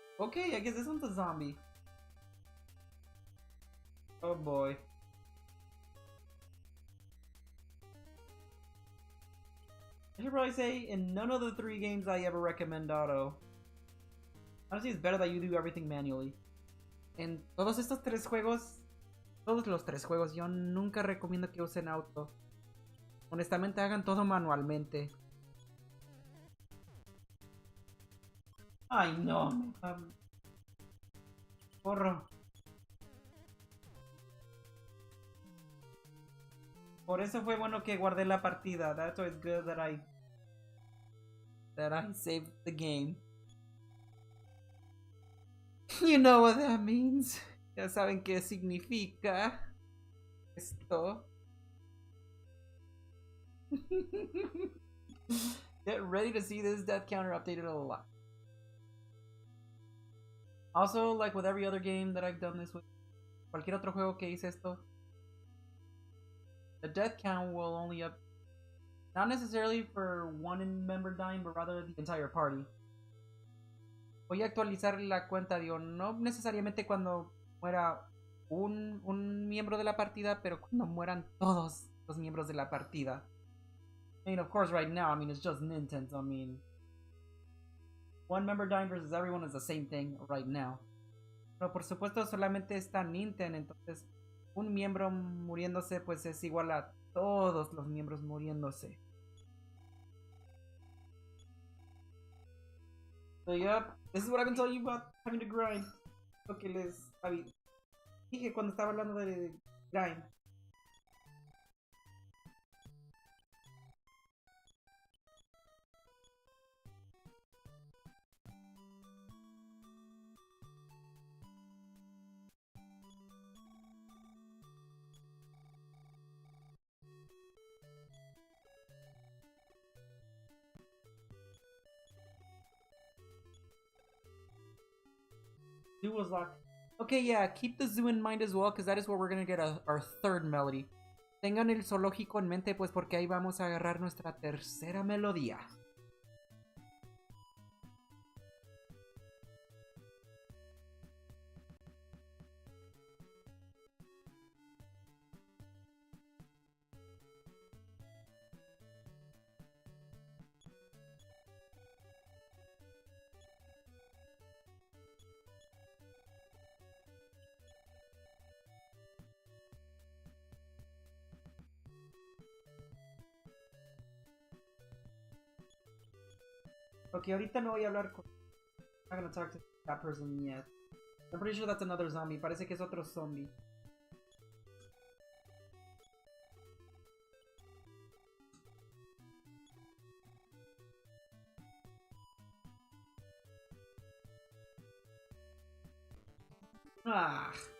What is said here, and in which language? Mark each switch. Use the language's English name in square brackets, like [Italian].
[English] Okay, I guess this one's a zombie. Oh boy. I should probably say, in none of the 3 games I ever recommend auto. Honestly, it's better that you do everything manually. [Spanish] En todos estos 3 juegos, todos los 3 juegos, yo nunca recomiendo que usen auto. Honestamente, hagan todo manualmente. Ay, no. Porro. Por eso fue bueno que guardé la partida. [English] That's why it's good that I saved the game. You know what that means. [Spanish] Ya saben qué significa esto. [English] Get ready to see this death counter updated a lot. Also, like with every other game that I've done this with, [Spanish] cualquier otro juego que hice esto, [English] the death count will only up, not necessarily for one member dying, but rather the entire party. [Spanish] Voy a actualizar la cuenta, digo, no necesariamente cuando muera un miembro de la partida, pero cuando mueran todos los miembros de la partida. [English] I mean, of course, right now, I mean, it's just Nintendo, I mean, one member dying versus everyone is the same thing right now. [Spanish] Pero por supuesto solamente está Nintendo, entonces un miembro muriéndose pues es igual a todos los miembros muriéndose. [English] So yeah, this is what I've been telling you about having to grind. [Spanish] Lo que les dije cuando estaba hablando de grind. [English] Zoo was locked. Okay, yeah, keep the zoo in mind as well, because that is where we're gonna get our 3rd melody. [Spanish] Tengan el zoológico en mente, pues porque ahí vamos a agarrar nuestra 3ª melodía. Okay, ahorita no voy a hablar con... [English] I'm not gonna talk to that person yet. I'm pretty sure that's another zombie. [Spanish] Parece que es otro zombie. Ah.